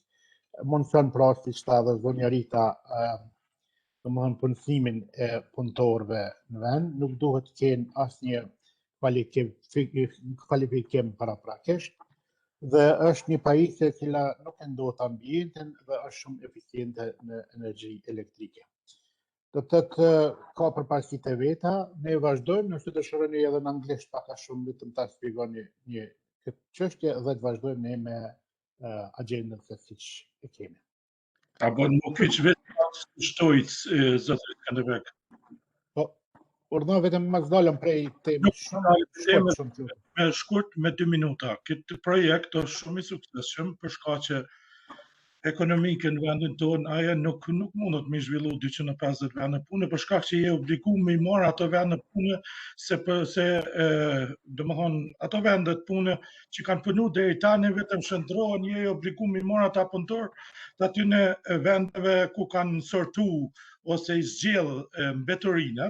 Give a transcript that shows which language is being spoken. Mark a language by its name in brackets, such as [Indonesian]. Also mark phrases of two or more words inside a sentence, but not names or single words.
[Albanian] Mundson pra si shta dhe zonja Rita domethënë punësimin e punëtorëve në vend, nuk duhet të kenë asnjë kvalifikim paraprakisht, dhe është një pajisje e cila nuk e ndot ambientin dhe është shumë eficiente në energji elektrike. Do të thotë ka përparësitë e veta, ne vazhdojmë, nëse dëshironi edhe në anglisht pak a shumë vetëm ta shpjegoni një këtë çështje dhe të vazhdojmë ne me agjendën se siç e kemi. [German] Aber nur kurz wissen, was steht, [Albanian] Zotri Skanderbeg. Urdhëron vetëm mas dalëm prej temës shumë. Me shkurt me 2 minuta. Këtë projekt është shumë i suksesshëm për shkak që ekonomike në vendin tonë, aja nuk mundet me zhvillu 250 vende pune, për shkak që je obliguar me i marr ato vende pune domethënë ato vendet pune që kanë punu deri tani vetëm shndrohen, je obliguar me i marr ata punëtor të aty në vendeve ku kanë sortu ose i zgjell mbeturinat.